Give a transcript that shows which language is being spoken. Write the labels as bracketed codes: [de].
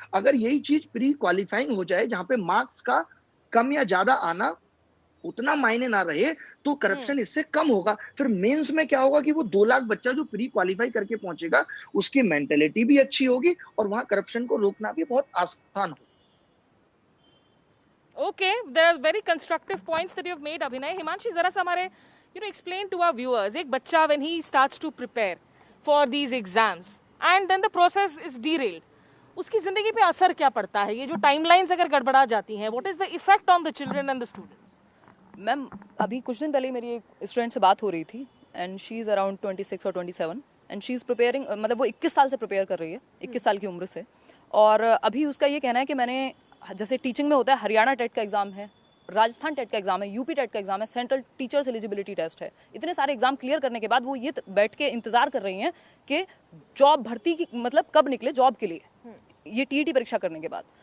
[hi] अगर यही चीज प्री क्वालिफाइंग हो जाए, जहां पे मार्क्स का कम या ज्यादा आना उतना मायने ना रहे, तो करप्शन इससे कम होगा। फिर मेंस में क्या होगा कि वो 2 लाख बच्चा जो प्री क्वालिफाई करके पहुंचेगा, उसकी मेंटेलिटी भी अच्छी होगी और वहां करप्शन को रोकना भी बहुत आसान होगा। [en] Okay, there are very constructive points that you've made, Abhinay. Himanshi, [hi] जरा सा हमारे [en] explain to our viewers. [hi] एक बच्चा [en] when he starts to prepare for these exams and then the process is derailed, [hi] उसकी जिंदगी पे असर क्या पड़ता है? ये जो टाइमलाइंस अगर गड़बड़ा जाती हैं, [en] what is the effect on the children and the students? [hi] Ma'am अभी कुछ दिन पहले मेरी एक स्टूडेंट से बात हो रही थी [en] and she is around [hi] 26 और 27 [en] and she is preparing, [hi] मतलब वो 21 साल से प्रिपेयर कर रही है, 21 साल की उम्र से। और अभी उसका ये कहना है कि मैंने, जैसे टीचिंग में होता है, हरियाणा टेट का एग्जाम है, राजस्थान टेट का एग्जाम है, यूपी टेट का एग्जाम है, सेंट्रल टीचर्स एलिजिबिलिटी टेस्ट है, इतने सारे एग्जाम क्लियर करने के बाद वो ये बैठ के इंतजार कर रही हैं कि जॉब भर्ती की मतलब कब निकले जॉब के लिए, ये टीईटी परीक्षा करने के बाद।